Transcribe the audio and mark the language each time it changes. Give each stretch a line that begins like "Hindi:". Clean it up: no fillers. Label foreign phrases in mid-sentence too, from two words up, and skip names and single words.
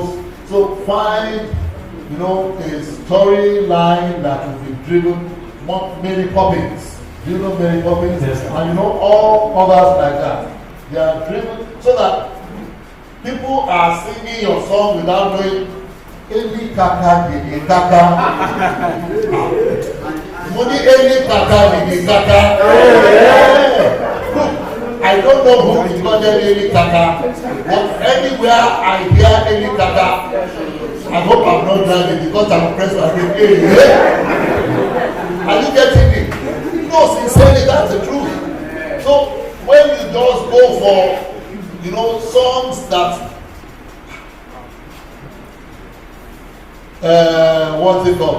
English: So find, a storyline that will be driven. Mary Poppins. Do you know Mary Poppins? Yes. And all others like that. They are driven so that people are singing your song without knowing Eli Kaka Didi Kaka. Money Eli Kaka Didi Kaka. Look, I don't know who is called Eli Kaka, but anywhere I hear Eli Kaka, I hope I'm not driving because I'm pressed by the Are you getting it? No, sincerely, that's the truth. So when you just go for, songs that, what's it called?